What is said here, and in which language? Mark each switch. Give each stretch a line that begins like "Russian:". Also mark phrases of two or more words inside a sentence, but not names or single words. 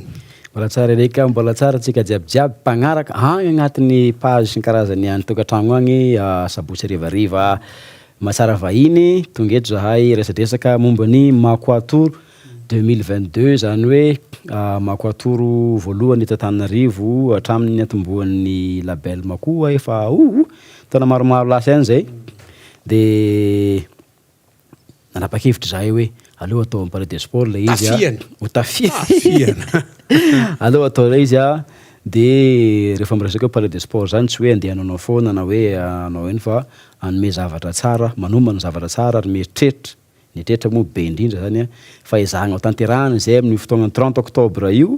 Malagasy: Mbola tsara reka mbola tsara tsika jiabijiaby mpagnaraka agny agnatin'ny page sy karazany any tokantragno agny sabotsy rivariva matsara vahiny tonga eto zahay resadresaka momba ny Makua 2022 zany hoe Makua voalohany eto Antananarivo hatramin'ny atombohan'ny label Makua efa taona maromaro lasa ihany zay dia nanapa-kevitra zahay hoe allo atao amin'ny
French: palais des sports
Malagasy: le izy tafiana allo atao le izy dia rehefa miresaka
French: palais des sports
Malagasy: zany tsy hoe andehananao foana na hoe anao eny fa anome zavatra tsara manomana zavatra tsara ary mieritreritra ny tretra moa be indrindra zany fa izahagna ho tanterahana zay amin'ny fotoagna 30 octobre io